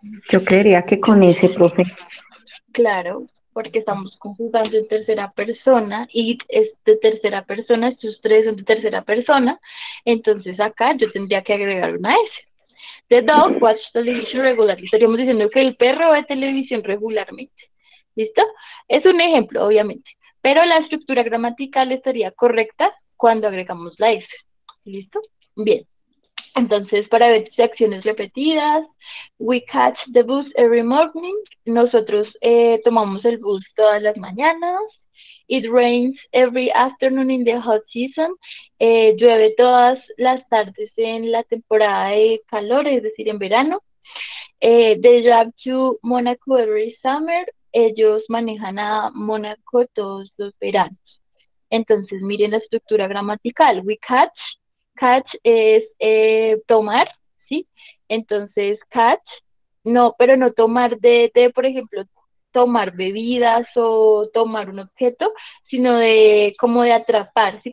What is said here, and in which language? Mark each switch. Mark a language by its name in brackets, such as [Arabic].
[Spanish] Yo creería que con ese, profe. Claro, porque estamos conjugando en tercera persona, it es de tercera persona, estos tres son de tercera persona, entonces acá yo tendría que agregar una S. [English] The dog watches television regularly. [Spanish] Estaríamos diciendo que el perro ve televisión regularmente. ¿Listo? Es un ejemplo, obviamente, pero la estructura gramatical estaría correcta cuando agregamos la S. ¿Listo? Bien. Entonces, para ver acciones repetidas, [English] we catch the bus every morning. [Spanish] Nosotros tomamos el bus todas las mañanas. [English] It rains every afternoon in the hot season. [Spanish] Llueve todas las tardes en la temporada de calor, es decir, en verano. [English] They drive to Monaco every summer. [Spanish] Ellos manejan a Mónaco todos los veranos. Entonces, miren la estructura gramatical. We catch es tomar, ¿sí? Entonces, catch, no, pero no tomar por ejemplo, tomar bebidas o tomar un objeto, sino de como de atrapar, ¿sí?